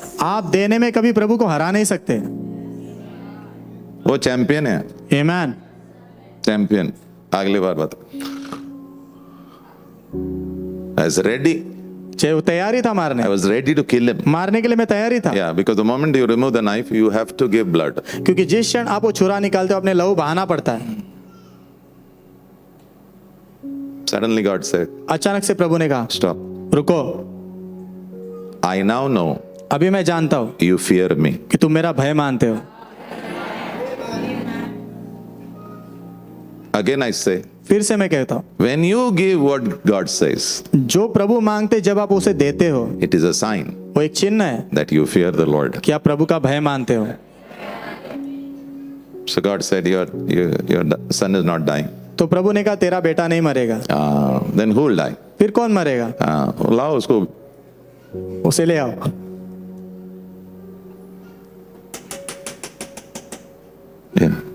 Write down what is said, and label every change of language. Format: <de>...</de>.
<hi>आप देने में कभी प्रभु को हरा नहीं सकते। वो चैंपियन है, आमेन। चैंपियन। अगली बार बता।</hi> <en>I was ready.</en> <hi>वो तैयारी था मारने।</hi> <en>I was ready to kill him.</en> <hi>मारने के लिए मैं तैयारी था।</hi> <en>Yeah, because the moment you remove the knife, you have to give blood.</en> <hi>क्योंकि जिस क्षण आप वो छुरा निकालते हो अपने लहू बहाना पड़ता है।</hi> <en>Suddenly God said,</en> <hi>अचानक से प्रभु ने कहा</hi> <en>stop.</en> <hi>रुको,</hi> <en>I now know</en> <hi>अभी मैं जानता हूं</hi> <en>you fear me.</en> <hi>कि तुम मेरा भय मानते हो।</hi> <en>Again I say,</en> <hi>फिर से मैं कहता हूं</hi> <en>when you give what God says,</en> <hi>जो प्रभु मांगते जब आप उसे देते हो</hi> <en>it is a sign</en> <hi>वो एक चिन्ह है</hi> <en>that you fear the Lord.</en> <hi>कि आप प्रभु का भय मानते हो।</hi> <en>So God said, your son is not dying.</en> <hi>तो प्रभु ने कहा तेरा बेटा नहीं मरेगा।</hi> <en>Then who will die?</en> <hi>फिर कौन मरेगा? लाओ उसको, उसे ले आओ।</hi> <en>yeah.</en>